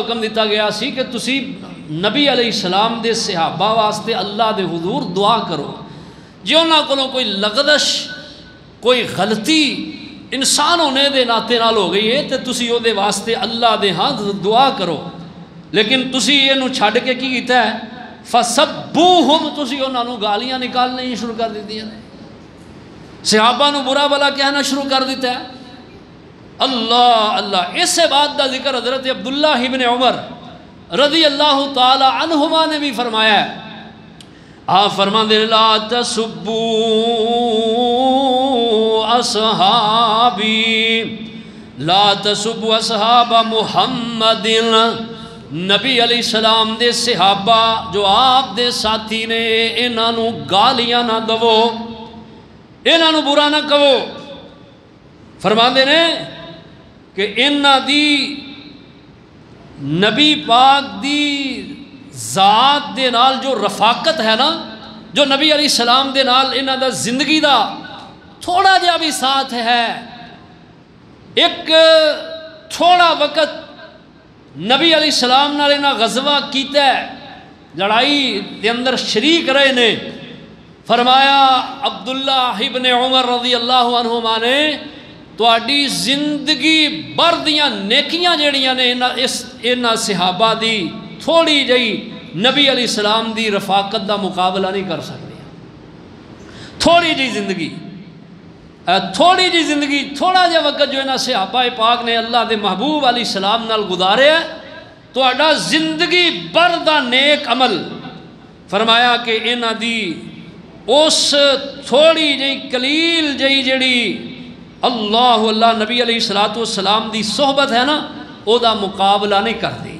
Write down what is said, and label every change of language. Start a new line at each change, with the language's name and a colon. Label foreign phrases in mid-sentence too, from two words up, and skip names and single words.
Punjabi: حکم دیتا گیا سی کہ تسی نبی علیہ السلام دے صحابہ واسطے اللہ دے حضور دعا کرو جی انہاں کو کوئی لغزش کوئی غلطی انسان ہونے دے ناتے نال ہو گئی ہے تو تسی او دے واسطے اللہ دے ہاں دعا کرو لیکن تسی انہوں چھاڑ کے کی کیتا ہے فَسَبُّوهُمْ تسی انہوں گالیاں نکالنے ہی شروع کر دیتی ہیں صحابہ نو برا بلا کہنا شروع کر دیتا ہے اللہ اللہ اس بات دا ذکر حضرت عبداللہ ابن عمر
Arabic: رضی اللہ تعالی عنہما
Punjabi: نے بھی فرمایا ہے، آپ فرماتے ہیں
Arabic: لا تسبوا اصحابی لا تسبوا اصحاب محمد،
Punjabi: نبی علیہ السلام دے صحابہ جو آپ دے ساتھی نے انہاں نو گالیاں نہ دو، انہاں نو برا نہ کہو۔ فرماندے نے کہ انہاں دی نبی پاک دی ذات دے نال جو رفاقت ہے نا، جو نبی علیہ السلام دے نال انہاں دا زندگی دا تھوڑا جہا بھی ساتھ ہے، ایک تھوڑا وقت نبی علیہ السلام نال انہاں غزوہ کیتا ہے، لڑائی دے اندر شریک رہے نے۔ فرمایا عبداللہ ابن عمر
Arabic: رضی اللہ عنہما
Punjabi: نے تواڈی زندگی بھر دیاں نیکیاں جڑیاں نے انہاں صحابہ دی تھوڑی جئی نبی علیہ السلام دی رفاقت دا مقابلہ نہیں کر سکتے۔ تھوڑی جی زندگی تھوڑا جا وقت جو انہاں صحابہ پاک نے اللہ دے محبوب علیہ السلام نال گزارے ہے، تواڈا زندگی بھر دا نیک عمل، فرمایا کہ انہاں دی اس تھوڑی جی قلیل جی جڑی اللہ نبی علیہ السلام دی صحبت ہے نا، او دا مقابلہ نہیں کر دی۔